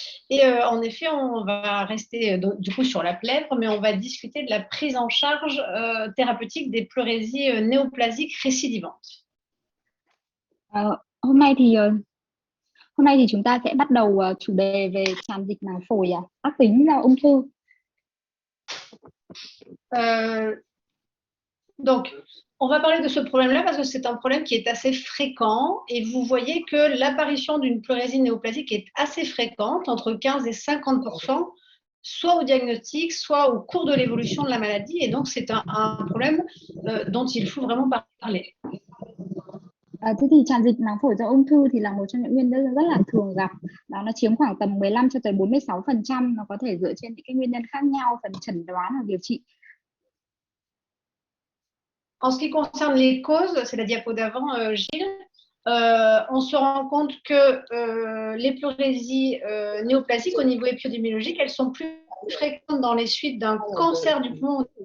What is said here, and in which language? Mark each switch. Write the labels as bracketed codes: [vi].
[fr] Et en effet, on va rester du coup sur la plèvre, mais on va discuter de la prise en charge thérapeutique des pleurésies néoplasiques récidivantes. [vi] Hôm nay thì chúng ta sẽ bắt đầu chủ đề về tràn dịch màng phổi ác tính do ung thư. [fr] Donc, on va parler de ce problème-là parce que c'est un problème qui est assez fréquent et vous voyez que l'apparition d'une pleurésie néoplasique est assez fréquente, entre 15 et 50%, soit au diagnostic, soit au cours de l'évolution de la maladie. Et donc, c'est un problème dont il faut vraiment parler. [vi] Thế thì tràn dịch màng phổi do ung thư thì là một trong những nguyên nhân rất là thường gặp. Đó, nó chiếm khoảng tầm 15 cho tới 46%. Nó có thể dựa trên những cái nguyên nhân khác nhau, phần chẩn đoán hoặc điều trị. [fr] En ce qui concerne les causes, c'est la diapo d'avant, Gilles, on se rend compte que les pleurésies néoplasiques au niveau épidémiologique, elles sont plus fréquentes dans les suites d'un cancer du poumon.